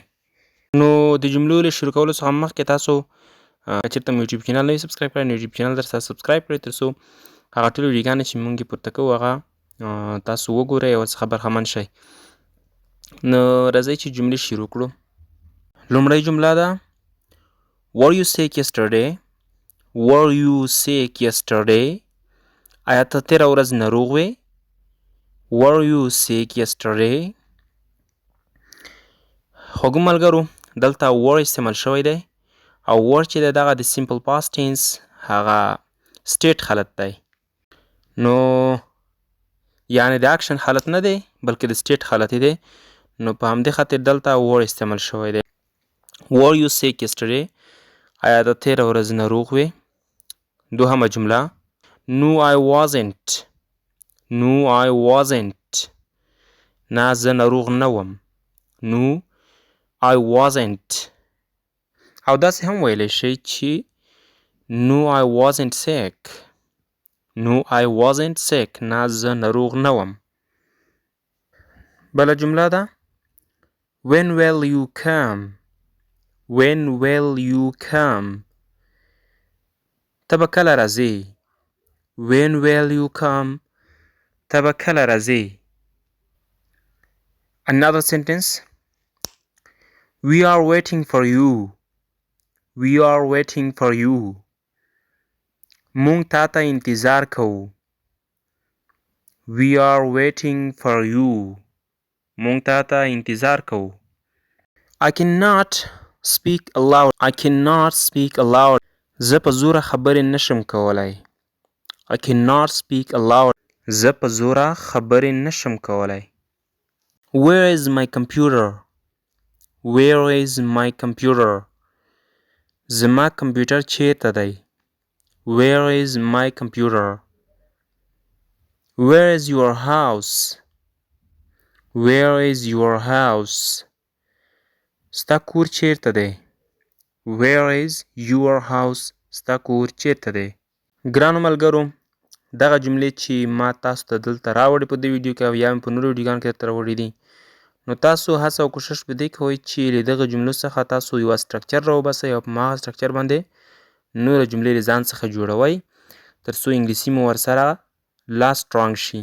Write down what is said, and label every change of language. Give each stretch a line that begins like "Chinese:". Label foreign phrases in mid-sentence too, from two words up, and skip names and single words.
Pashto: نو د جملو له شروع کولو څخه مخکې تاسو که چېرته مو یوټیوب چینل نه وي سبسکرایب کړی نو یوټیوب چینل درسره سبسکرایب کړئ تر څو هغه ټولې ویډیوګانې چې مونږ یې پورته کوو هغه تاسو وګورئ او ورڅخه برخمن شئ. نو راځئ چې جملې شروع کړو. لومړی جمله ده
English: Were you sick yesterday? Were you sick yesterday?
Pashto: آیا ته تېره ورځ ناروغ وې؟
English: Were you sick yesterday?
Pashto: خوږو ملګرو دلته were استعمال شوی دی او were چې دی دغه د
English: simple past tense
Pashto: هغه state حالت دی. نو یعنی د اکشن حالت نه دی بلکې د state حالت دی. نو په همدې خاطر دلته were استعمال شوی دی.
English: Were you sick yesterday?
Pashto: آیا ته تېره ورځ ناروغ وې؟ دوهمه جمله
English: No I wasn't. No I wasn't.
Pashto: نه زه ناروغ نه وم.
English: No I wasn't.
Pashto: او داسې هم ویلی شئ چې
English: No I wasn't sick. No I wasn't sick.
Pashto: نه زه ناروغ نه وم. بله جمله ده
English: When will you come? When will you come?
Pashto: ته به کله راځې؟
English: When will you come?
Pashto: ته به کله راځې؟
English: Another sentence We are waiting for you. We are waiting for you.
Pashto: مونږ تا ته انتظار کوو.
English: We are waiting for you.
Pashto: مونږ تا ته انتظار کوو.
English: I cannot speak aloud. I cannot speak aloud.
Pashto: زه په زوره خبرې نشم کولای.
English: I cannot speak aloud.
Pashto: زه په زوره خبرې نشم کولای.
English: Where is my computer? Where is my computer?
Pashto: زما کمپیوټر چیرته دی؟
English: Where is my computer? Where is your house? Where is your house?
Pashto: ستا کور چیرته دی؟
English: Where is your house?
Pashto: ستا کور چیرته دی؟ ګرانو ملګرو دغه جملې چې ما تاسو ته دلته راوړې په دې ویډیو کې او یا مې په نورو ویډیوګانو کې درته راوړي دي نو تاسو هڅه او کوشش په دې کوئ چې له دغه جملو څخه تاسو یوه سټرکچر راوباسئ او په هماغه سټرکچر باندې نورې جملې له ځان څخه جوړوئ تر څو انګلیسي مو ورسره لا سټرانګ شي.